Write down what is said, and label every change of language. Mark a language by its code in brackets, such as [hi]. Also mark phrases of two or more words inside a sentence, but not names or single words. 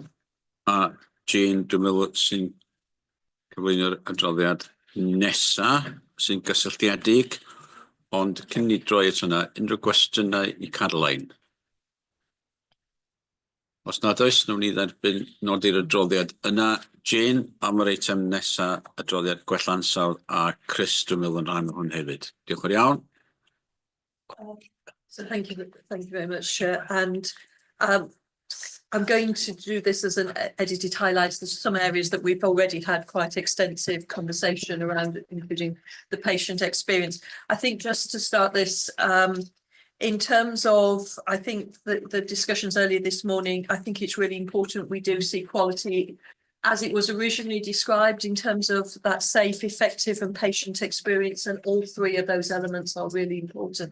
[cy] A Jane, dwi'n meddwl sy'n cyflwyno'r adroddiad nesa sy'n gysylltiedig, ond cyn ni droi at hwnna, unrhyw gwestiynau i Caroline? Os nad oes, nhw'n ni dderbyn nodi'r adroddiad yna. Jane, am yr eitem nesa, adroddiad gwella ansawdd, a Chris, dwi'n meddwl yn rhan o hwn hefyd. Diolch yn iawn. [en] So thank you very much, Chair. And I'm going to do this as an edited highlights. There's some areas that we've already had quite extensive conversation around, including the patient experience. I think just to start this, in terms of, I think the discussions earlier this morning, I think it's really important we do see quality as it was originally described in terms of that safe, effective and patient experience, and all three of those elements are really important.